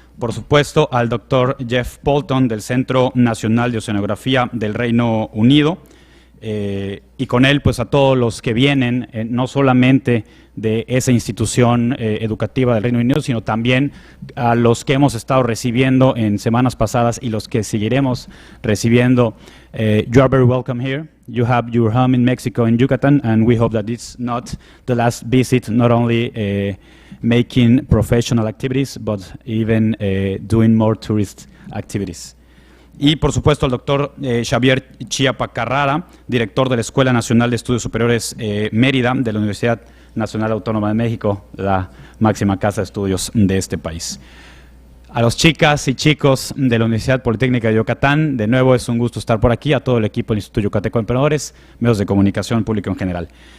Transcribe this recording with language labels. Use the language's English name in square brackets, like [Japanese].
[Spanish] Por supuesto, al doctor Jeff Bolton del Centro Nacional de Oceanografía del Reino Unido, y con él pues a todos los que vienen, no solamente de esa institución educativa del Reino Unido, sino también a los que hemos estado recibiendo en semanas pasadas y los que seguiremos recibiendo. [English] You are very welcome here. You have your home in Mexico, in Yucatan, and we hope that it's not the last visit, not only making professional activities, but even doing more tourist activities. [Spanish] Y por supuesto al doctor Xavier Chiapa Carrara, director de la Escuela Nacional de Estudios Superiores Mérida, de la Universidad Nacional Autónoma de México, la máxima casa de estudios de este país. A los chicas y chicos de la Universidad Politécnica de Yucatán, de nuevo es un gusto estar por aquí, a todo el equipo del Instituto Yucateco de Emprendedores, medios de comunicación, público en general.